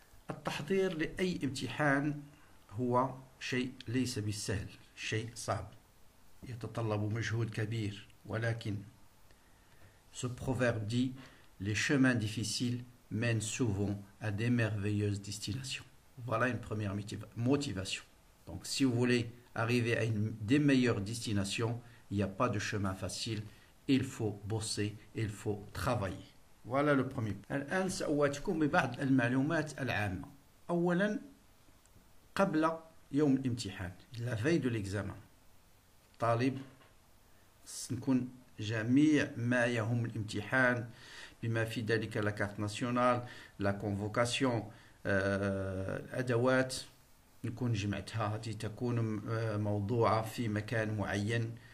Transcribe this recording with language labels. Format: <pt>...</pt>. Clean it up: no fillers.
<ar>التحضير لأي امتحان هو شيء ليس بالسهل، شيء صعب يتطلب مجهود كبير، ولكن</ar> <fr>ce proverbe dit les chemins difficiles mènent souvent à des merveilleuses destinations. Voilà une première motivation. Donc si vous voulez arriver à des meilleures destinations, il n'y a pas de chemin facile, il faut bosser, il faut travailler. Voilà le premier.</fr> <ar>الآن سأواتيكم ببعض المعلومات العامة. أولا، قبل يوم الامتحان</ar> <fr>la veille de l'examen،</fr> <ar>طالب سنكون جميع ما يهم الامتحان بما في ذلك</ar> <fr>لا كارت ناسيونال، لا كونفوكاسيون،</fr> <ar>الأدوات نكون جمعتها، هذه تكون موضوعة في مكان معين.</ar>